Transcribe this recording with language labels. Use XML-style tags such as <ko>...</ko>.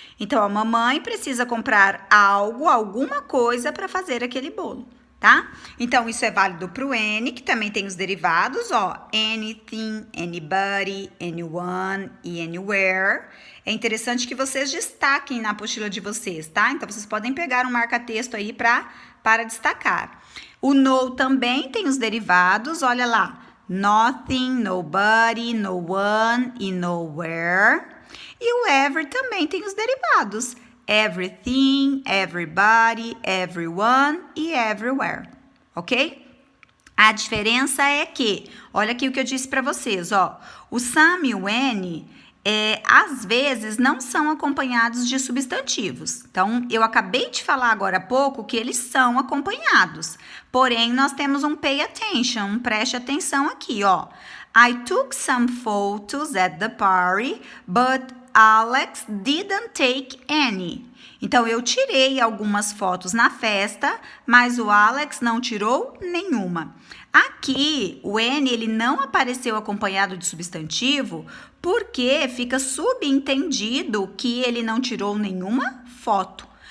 <pt>Então, a mamãe precisa comprar algo, alguma coisa para fazer aquele bolo, tá? Então, isso é válido para o N, que também tem os derivados, ó. Anything, anybody, anyone e anywhere. É interessante que vocês destaquem na apostila de vocês, tá? Então, vocês podem pegar um marca-texto aí para destacar. O no também tem os derivados, olha lá. Nothing, nobody, no one e nowhere. E o every também tem os derivados. Everything, everybody, everyone e everywhere, ok? A diferença é que, olha aqui o que eu disse para vocês, ó. O some e o when, às vezes, não são acompanhados de substantivos. Então, eu acabei de falar agora há pouco que eles são acompanhados. Porém, nós temos um pay attention, preste atenção aqui, ó.</pt> <en>I took some photos at the party, but Alex didn't take any.</en> <pt>Então, eu tirei algumas fotos na festa, mas o Alex não tirou nenhuma. Aqui, o N, ele não apareceu acompanhado de substantivo, porque fica subentendido que ele não tirou nenhuma foto.</pt>